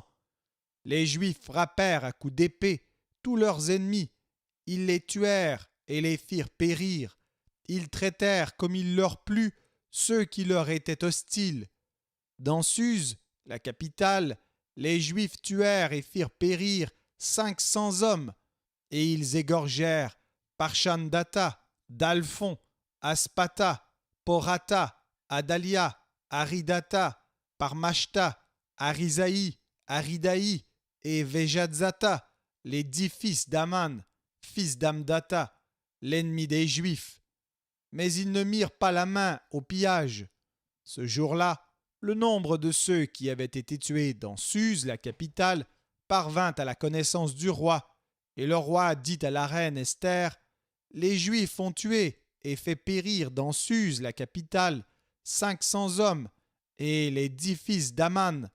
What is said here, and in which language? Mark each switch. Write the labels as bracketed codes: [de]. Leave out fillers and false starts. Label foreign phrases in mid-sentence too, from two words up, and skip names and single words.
[fr] Les Juifs frappèrent à coups d'épée tous leurs ennemis, ils les tuèrent et les firent périr, ils traitèrent comme il leur plut ceux qui leur étaient hostiles. Dans Suse, la capitale, les Juifs tuèrent et firent périr 500 hommes, et ils égorgèrent Parchandata, Dalphon, Aspata, Porata, Adalia, Aridata, Parmashta, Arisaï, Aridaï et Vejadzata, les 10 fils d'Aman, fils d'Amdata, l'ennemi des Juifs. Mais ils ne mirent pas la main au pillage. Ce jour-là, le nombre de ceux qui avaient été tués dans Suse, la capitale, parvint à la connaissance du roi, et le roi dit à la reine Esther, « Les Juifs ont tué et fait périr dans Suse, la capitale, 500 hommes, et les 10 fils d'Aman.